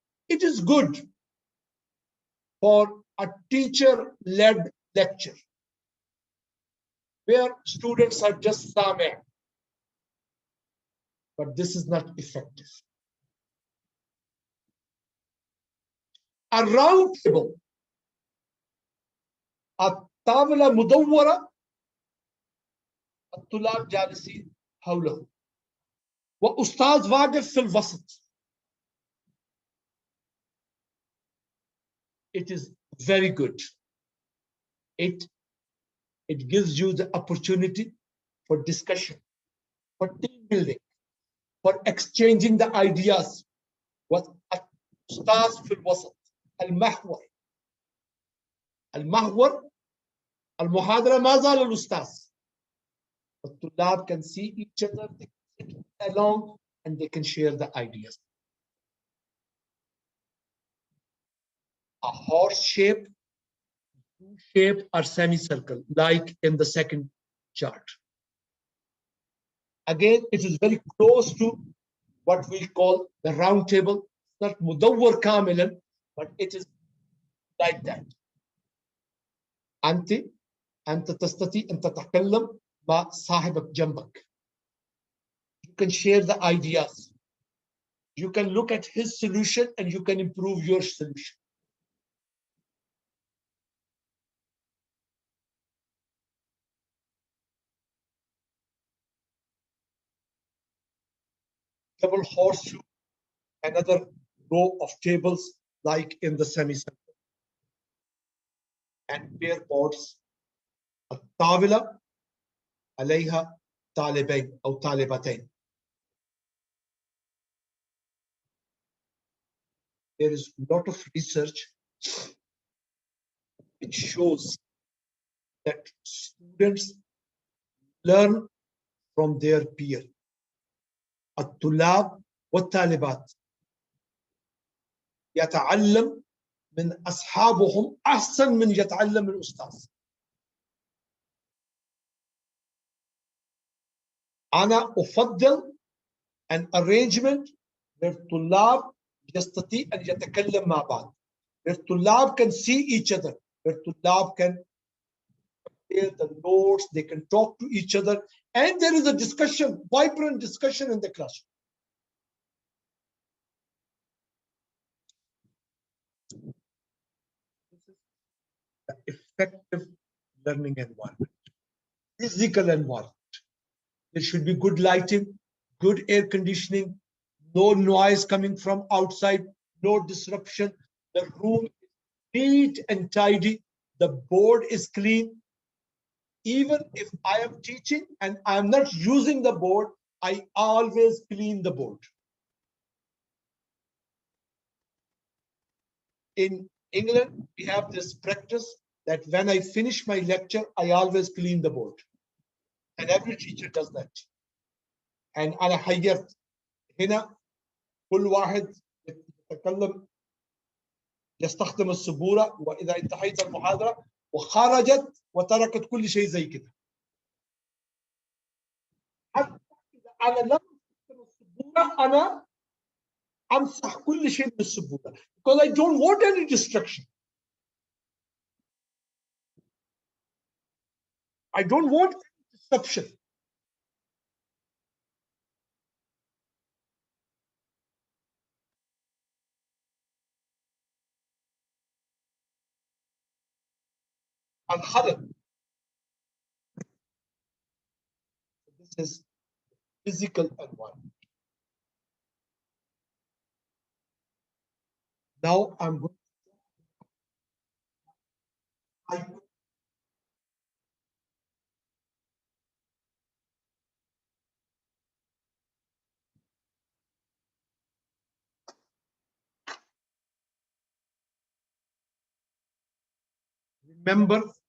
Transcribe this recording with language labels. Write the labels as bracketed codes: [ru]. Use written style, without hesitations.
[en] It is good for a teacher-led lecture where students are just سامع, but this is not effective. A round table, [ar] الطاولة مدورة, الطلاب جالسين حوله وأستاذ واقف في الوسط. [en] It is very good. It gives you the opportunity for discussion, for team building, for exchanging the ideas. [ar] والأستاذ في الوسط. المحور المحاضرة ما زال الأستاذ. [en] الطلاب can see each other, they can sit along, and they can share the ideas. A horse shape, U-shape, or semicircle, like in the second chart. Again, it is very close to what we call the round table. Not [ar] مدور كاملا, [en] but it is like that. [ar] أنت تستطيع أن تتكلم مع صاحبك جنبك. [en] You can share the ideas. You can look at his solution and you can improve your solution. Double horseshoe, another row of tables like in the semicircle. And pair boards. [ar] الطاولة عليها طالبين أو طالبتين. [en] There is a lot of research which shows that students learn from their peer. [ar] الطلاب والطالبات يتعلم من أصحابهم أحسن من يتعلم الأستاذ. أنا أفضل [en] an arrangement where [ar] الطلاب يستطيع أن يتكلم مع بعض. [en] Where الطلاب can see each other. Where الطلاب can share the notes, they can talk to each other, and there is a discussion, vibrant discussion in the classroom. The effective learning environment, physical environment. There should be good lighting, good air conditioning, no noise coming from outside, no disruption. The room is neat and tidy. The board is clean. Even if I am teaching and I am not using the board, I always clean the board. In England, we have this practice that when I finish my lecture, I always clean the board. And every teacher does that. [ar] And أنا حيرت هنا كل واحد يتكلم يستخدم السبورة وإذا انتهيت المحاضرة وخرجت وتركت كل شيء زي كده. حتى إذا أنا لم أستخدم السبورة أنا امسح كل شيء من السبوره [en] because I don't want any destruction. I don't want any disruption. [ar] الخلق. [en] This is physical environment. Now I'm going to remember,